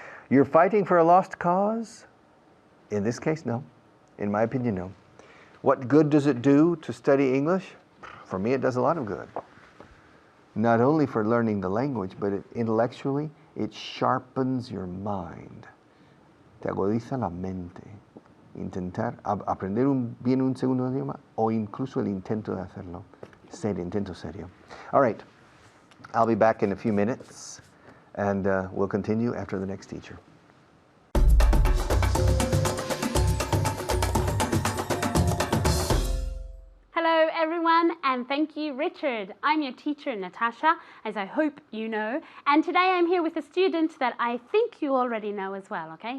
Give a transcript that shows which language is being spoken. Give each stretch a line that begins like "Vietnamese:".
English: You're fighting for a lost cause? In this case, no. In my opinion, no. What good does it do to study English? For me, it does a lot of good. Not only for learning the language, but intellectually, it sharpens your mind.
Spanish: Te agudiza la mente. Intentar aprender bien un segundo idioma o incluso el intento de hacerlo. Intento serio.
English: All right. I'll be back in a few minutes, and we'll continue after the next teacher. Hello everyone, and thank you Richard. I'm your teacher Natasha, as I hope you know, and today I'm here with a student that I think you already know as well, okay?